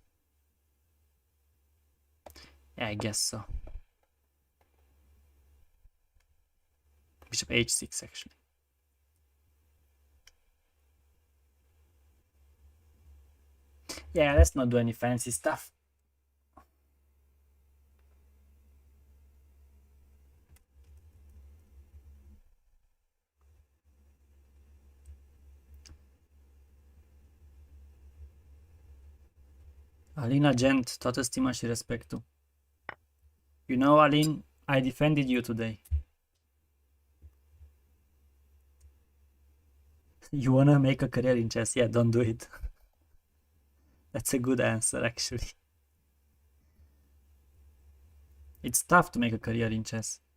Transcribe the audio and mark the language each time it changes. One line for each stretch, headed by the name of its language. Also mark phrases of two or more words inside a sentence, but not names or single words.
English: Yeah, I guess so. Bishop h6, actually. Yeah, let's not do any fancy stuff.
Romanian: Alina Gent, toată stima și respectul.
English: You know, Aline, I defended you today. You wanna make a career in chess? Yeah, don't do it. That's a good answer, actually. It's tough to make a career in chess.